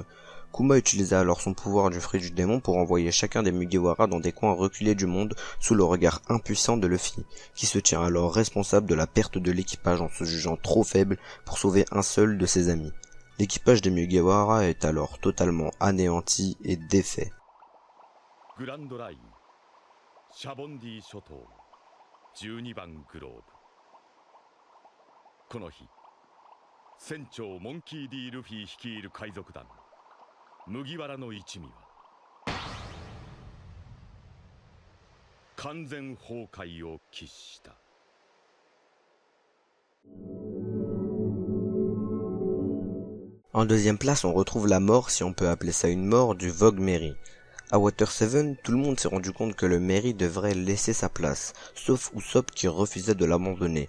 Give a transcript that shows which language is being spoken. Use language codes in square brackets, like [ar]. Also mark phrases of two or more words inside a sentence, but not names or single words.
[fr] Kuma utilisa alors son pouvoir du fruit du démon pour envoyer chacun des Mugiwara dans des coins reculés du monde sous le regard impuissant de Luffy, qui se tient alors responsable de la perte de l'équipage en se jugeant trop faible pour sauver un seul de ses amis. L'équipage des Mugiwara est alors totalement anéanti et défait. [ja] Grand Line, Shabondi Shoto, 12番グローブ。この日、船長モンキー D ルフィ率いる海賊団麦わらの一味は完全崩壊を喫した。 [fr] En deuxième place, on retrouve la mort, si on peut appeler ça une mort, du Vogue Merry. À Water 7, tout le monde s'est rendu compte que le Merry devrait laisser sa place, sauf Usopp qui refusait de l'abandonner.